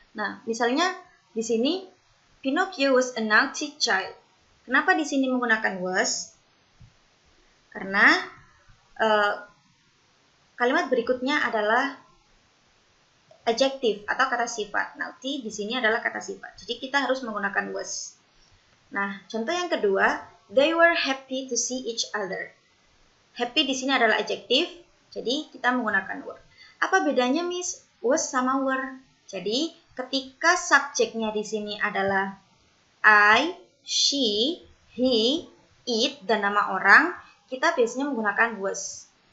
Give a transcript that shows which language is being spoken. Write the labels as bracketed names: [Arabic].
[Indonesian] Nah, misalnya di sini [English] Pinocchio was a naughty child. [Indonesian] Kenapa di sini menggunakan was? Karena kalimat berikutnya adalah adjektif atau kata sifat. Naughty di sini adalah kata sifat. Jadi kita harus menggunakan was. Nah, contoh yang kedua, [English] they were happy to see each other. [Indonesian] Happy di sini adalah adjektif, jadi kita menggunakan were. Apa bedanya, Miss? Was sama were. Jadi ketika subjeknya di sini adalah I, she, he, it, dan nama orang, kita biasanya menggunakan was.